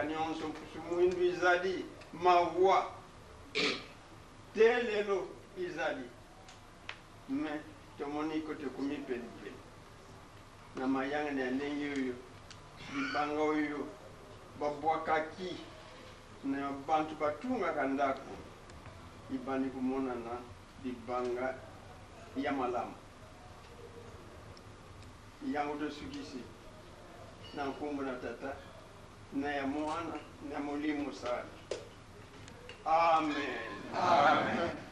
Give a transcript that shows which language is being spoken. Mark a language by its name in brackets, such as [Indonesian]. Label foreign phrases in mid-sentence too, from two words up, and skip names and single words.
[Lingala] nyonso mpusu mwindu izali mawa te lelo izali me tomoni kote kumipelipeli na mayanga ya ndenge oyo libanga oyo babwakaki na bantu batungaka ndako ibandi kumonana libanga ya malamu yango tosukisi na nkombo na tata na ya mwana na molimo sana. Amen. Amen.